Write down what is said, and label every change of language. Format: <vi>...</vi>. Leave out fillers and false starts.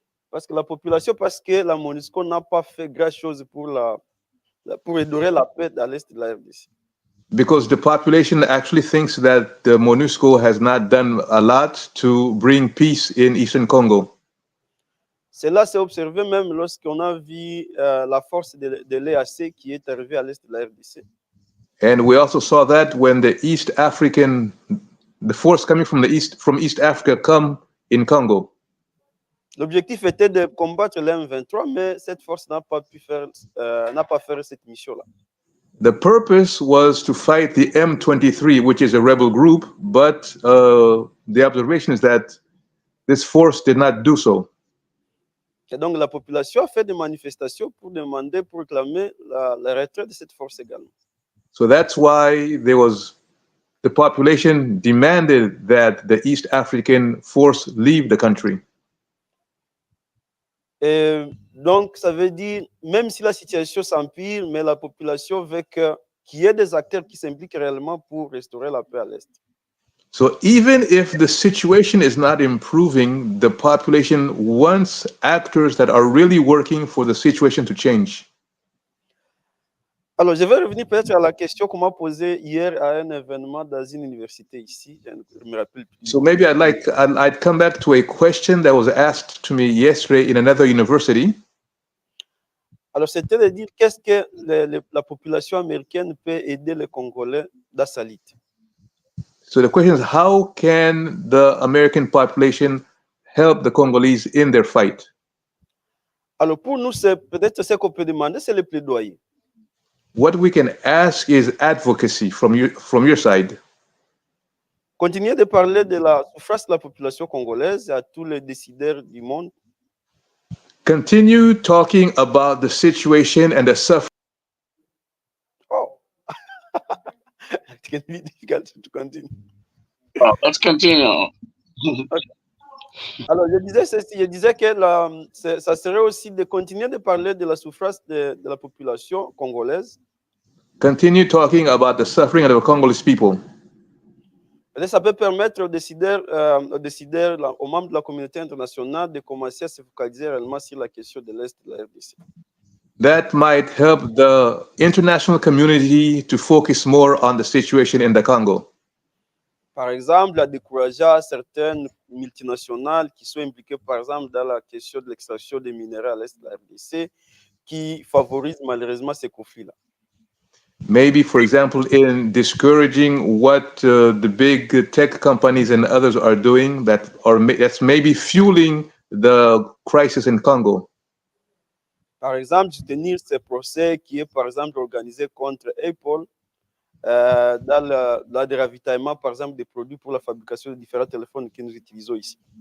<fr>Parce que la population, parce que la MONUSCO n'a pas fait grand-chose pour redorer la paix à l'est de la RDC.</fr> <en>Because the population actually thinks that the MONUSCO has not done a lot to bring peace in Eastern Congo.</en> <fr>Cela s'est observé même lorsqu'on a vu la force de l'EAC qui est arrivée à l'est de la RDC.</fr> <en>And we also saw that when the force coming from East Africa come in Congo.</en> <fr>L'objectif était de combattre l'M23, mais cette force n'a pas fait cette mission-là.</fr> <en>The purpose was to fight the M23, which is a rebel group, but the observation is that this force did not do so.</en> <fr>Et donc la population a fait des manifestations pour réclamer le retrait de cette force également.</fr> <en>So that's why the population demanded that the East African force leave the country.</en> <fr>Et donc ça veut dire, même si la situation s'empire, mais la population veut qu'il y ait des acteurs qui s'impliquent réellement pour restaurer la paix à l'Est.</fr> <en>So even if the situation is not improving, the population wants actors that are really working for the situation to change.</en> <fr>Alors, je vais revenir peut-être à la question qu'on m'a posée hier à un événement dans une université ici. Je me rappelle plus.</fr> <en>So maybe I'd come back to a question that was asked to me yesterday in another university.</en> <fr>Alors, c'était de dire qu'est-ce que la population américaine peut aider les Congolais dans sa lutte.</fr> <en>So the question is, how can the American population help the Congolese in their fight?</en> <fr>Alors, pour nous, c'est peut-être ce qu'on peut demander, c'est le plaidoyer.</fr> <en>What we can ask is advocacy from your side.</en> <fr>Continuer de parler de la souffrance de la population congolaise à tous les décideurs du monde.</fr> <en>Continue talking about the situation and the suffering. Oh, it can be difficult to continue. Well, let's continue.</en> <fr>Alors, je disais que ça serait aussi de continuer de parler de la souffrance de la population congolaise.</fr> <en>Continue talking about the suffering of the Congolese people.</en> <fr>Et ça peut permettre aux décideurs, aux membres de la communauté internationale de commencer à se focaliser réellement sur la question de l'Est de la RDC.</fr> <en>That might help the international community to focus more on the situation in the Congo.</en> <fr>Par exemple, à décourager certaines multinationales qui sont impliquées, par exemple, dans la question de l'extraction des minerais à l'Est de la RDC, qui favorisent malheureusement ces conflits-là.</fr> <en>Maybe, for example, in discouraging what the big tech companies and others are doing that's maybe fueling the crisis in Congo.</en> <fr>Par exemple, soutenir ce procès qui est, par exemple, organisé contre Apple dans le déravitaillement, par exemple, des produits pour la fabrication de différents téléphones que nous utilisons ici.</fr>